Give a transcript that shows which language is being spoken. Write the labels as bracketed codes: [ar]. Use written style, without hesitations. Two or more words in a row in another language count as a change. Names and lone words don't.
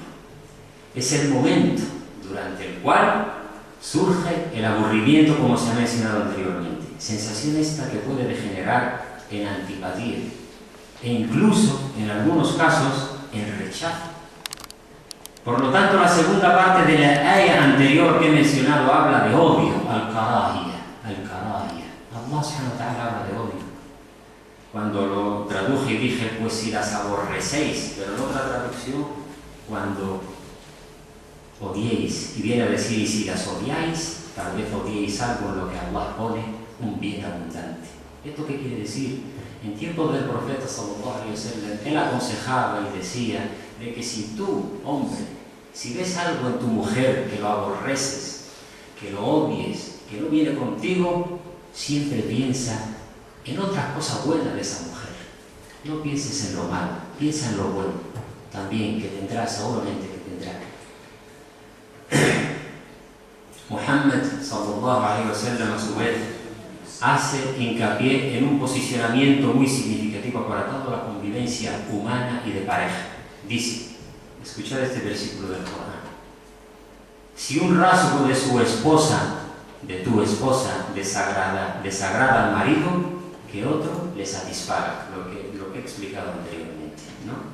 [es] Es el momento durante el cual surge el aburrimiento, como se ha mencionado anteriormente. Sensación esta que puede degenerar en antipatía e incluso, en algunos casos, en rechazo. Por lo tanto, la segunda parte de la ayah anterior que he mencionado habla de odio, al-karahiyah. [ar] الله سبحانه وتعالى [es] habla de odio. Cuando lo traduje y dije, pues si las aborrecéis, pero en otra traducción, cuando odiéis, y viene a decir, y si las odiáis, tal vez odiéis algo en lo que Allah pone un bien abundante. ¿Esto qué quiere decir? En tiempos del profeta [ar] صلى الله عليه وسلم, [es] él aconsejaba y decía de que si tú, hombre, si ves algo en tu mujer que lo aborreces, que lo odies, que no viene contigo, siempre piensa en otras cosas buenas de esa mujer. No pienses en lo malo, piensa en lo bueno también que tendrá, seguramente que tendrá. Muhammad [ar] صلى الله عليه وسلم [es] a su vez hace hincapié en un posicionamiento muy significativo para toda la convivencia humana y de pareja. Dice, escuchad este versículo del Corán: si un rasgo de su esposa, de tu esposa, desagrada al marido, que otro le satisfaga, lo que he explicado anteriormente, ¿no?